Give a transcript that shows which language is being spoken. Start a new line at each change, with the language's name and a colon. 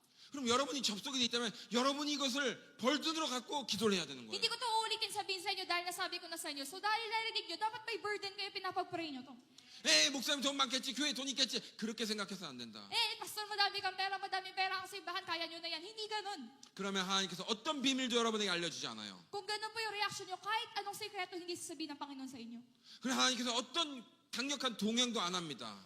Korean: 그럼 여러분이 접속이 돼 있다면 여러분이 이것을 벌든으로 갖고 기도를 해야 되는 거예요.
Filipino: Hindi ko to uulitin sabihin sa inyo dahil nasabi ko na sa inyo. So dahil narinig nyo, dapat may burden kayo, pinapag-pray nyo to.
Korean: 목사님 돈 많겠지, 교회 돈 있겠지. 그렇게 생각해서 안 된다.
Filipino: Pastor, madaming pera ang simbahan, kaya nyo na yan. Hindi ganun.
Korean: 그러면 하나님께서 어떤 비밀도 여러분에게 알려주지 않아요.
Filipino: Kung ganun po yung reaction nyo, kahit anong sekreto hindi sasabihin ng Panginoon sa inyo.
Korean: 그래 하나님께서 어떤 강력한 동행도 안 합니다.